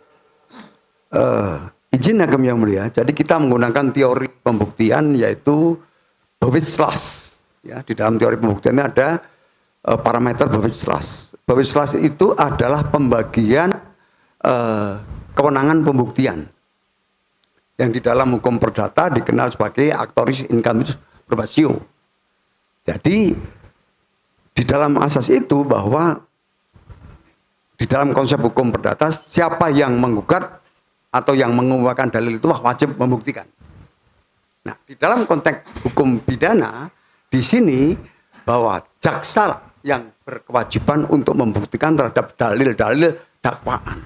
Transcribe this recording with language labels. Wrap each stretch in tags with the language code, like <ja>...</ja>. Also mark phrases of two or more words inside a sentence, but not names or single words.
<id>Izin Agam yang mulia, jadi kita menggunakan teori pembuktian yaitu Bewijslast. Ya, di dalam teori pembuktian ada parameter Bewijslast. Bewijslast itu adalah pembagian kewenangan pembuktian yang di dalam hukum perdata dikenal sebagai</id> <la>actoris in cambis probatio.</la> <id>Jadi di dalam asas itu bahwa di dalam konsep hukum perdata siapa yang menggugat atau yang mengumpulkan dalil itu wajib membuktikan. Nah, di dalam konteks hukum pidana di sini bahwa jaksa yang berkewajiban untuk membuktikan terhadap dalil-dalil dakwaan.</id>